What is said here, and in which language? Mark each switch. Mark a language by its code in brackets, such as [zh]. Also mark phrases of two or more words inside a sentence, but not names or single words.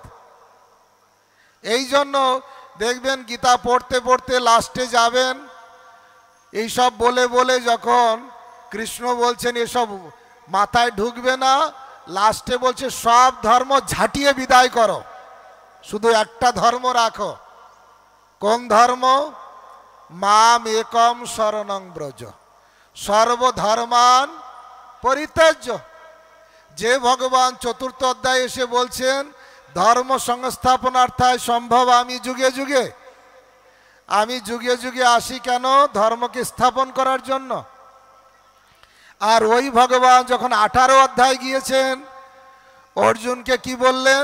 [bn] এই জন্য দেখবেন গীতা পড়তে পড়তে লাস্টে যাবেন, এইসব বলে বলে যখন কৃষ্ণ বলছেন এসব মাথায় ঢুকবে না, লাস্টে বলছে সব ধর্ম ঝাঁটিয়ে বিদায় করো, শুধু একটা ধর্ম রাখো। কোন ধর্ম? [sa] মাম একম শরণং ব্রজ সর্বধর্মান পরিত্যাজ্য। [bn] যে ভগবান চতুর্থ অধ্যায়ে এসে বলছেন [sa] ধর্ম সংস্থাপনার্থায় সম্ভব [bn] আমি যুগে যুগে, আমি যুগে যুগে আসি কেন? ধর্মকে স্থাপন করার জন্য। আর ওই ভগবান যখন 18 অধ্যায় গিয়েছেন, অর্জুনকে কি বললেন?